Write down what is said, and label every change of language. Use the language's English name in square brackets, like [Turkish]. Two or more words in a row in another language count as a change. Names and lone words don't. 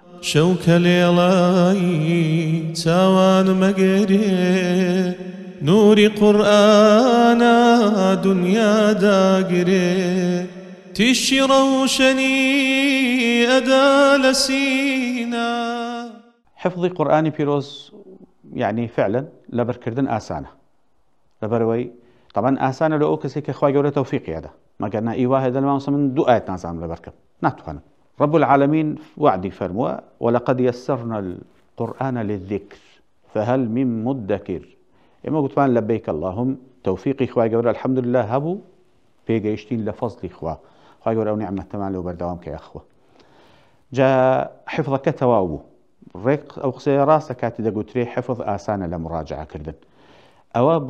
[Central Kurdish] شەوکە لێڵایی چاوان مەگەرێ نوری قورئانە دنیا داگرێ تیشی ڕەوشەنی ئەدا لە سینە. حفظی قورئانی پیرۆز يعني فعلا لەبەرکردن ئاسانە لەبەرەوەی طبعا ئاسانە لە ئەو کەسێک کە خوای گەورە تەوفیقی ئەدا مەگەر ئیوا هێدە لەمامەسە من 2 ئاەت نازانم لەبەرکەم ناتوانم. [Arabic] رب العالمين [Central Kurdish] وعدي فرموا [Arabic] ولقد يسرنا القرآن للذكر فهل من مدكر. [Central Kurdish] ئێمە گوتمان لەبەیک اللهم تەوفیقی خوای گەورە [Arabic] الحەمد لله [Central Kurdish] هەبوو پێگەیشتین لە فەزلی خوا خوای گەورە ئەو نیعمەتەمان لەو بەردەوام کە یاخوا جا حفظەکە تەواو بوو ڕێک ئەو قسەیە ڕاستە کاتی دەگوترێ حفظ ئاسانە لە مراجعەکردن ئەوە بۆ